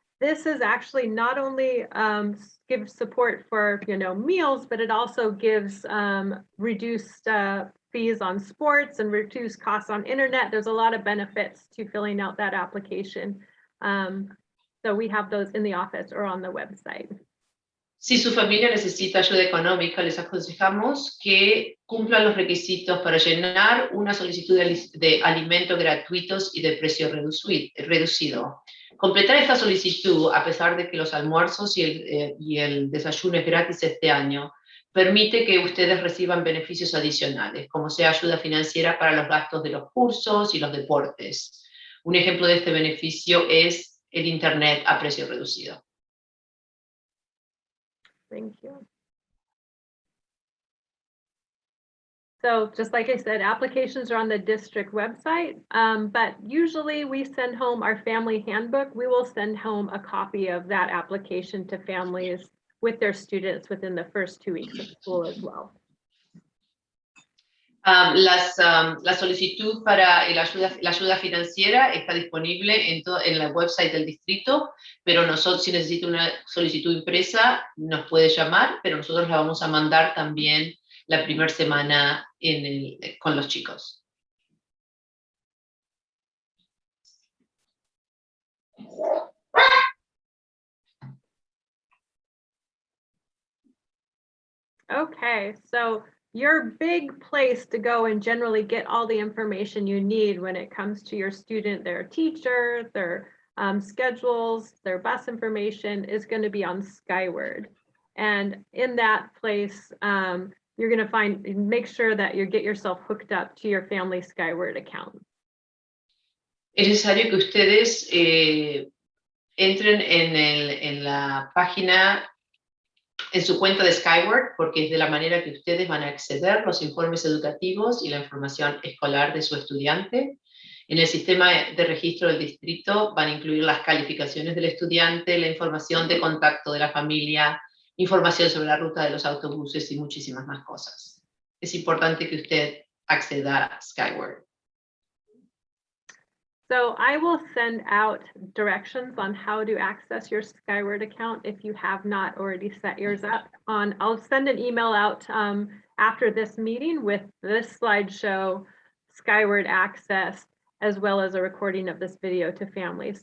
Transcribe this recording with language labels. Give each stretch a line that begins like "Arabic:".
English: This is actually not only gives support for meals, but it also gives reduced fees on sports and reduced costs on internet. There's a lot of benefits to filling out that application. So we have those in the office or on the website.
Spanish: Si su familia necesita ayuda económica, les aconsejamos que cumplan los requisitos para llenar una solicitud de alimentos gratuitos y de precio reducido. Completar esta solicitud, a pesar de que los almuerzos y el desayuno es gratis este año, permite que ustedes reciban beneficios adicionales, como sea ayuda financiera para los gastos de los cursos y los deportes. Un ejemplo de este beneficio es el Internet a precio reducido.
English: Thank you. So just like I said, applications are on the district website, but usually we send home our family handbook. We will send home a copy of that application to families with their students within the first 2 weeks of school as well.
Spanish: La solicitud para la ayuda financiera está disponible en la website del distrito, pero si necesita una solicitud impresa, nos puede llamar, pero nosotros la vamos a mandar también la primera semana con los chicos.
English: Okay, so your big place to go and generally get all the information you need when it comes to your student, their teacher, their schedules, their bus information is going to be on Skyward. And in that place, you're going to make sure that you get yourself hooked up to your family Skyward account.
Spanish: Es necesario que ustedes entren en la página, en su cuenta de Skyward, porque es de la manera que ustedes van a acceder a los informes educativos y la información escolar de su estudiante. En el sistema de registro del distrito van a incluir las calificaciones del estudiante, la información de contacto de la familia, información sobre la ruta de los autobuses y muchísimas más cosas. Es importante que usted acceda a Skyward.
English: So I will send out directions on how to access your Skyward account if you have not already set yours up. I'll send an email out after this meeting with this slideshow, Skyward access, as well as a recording of this video to families.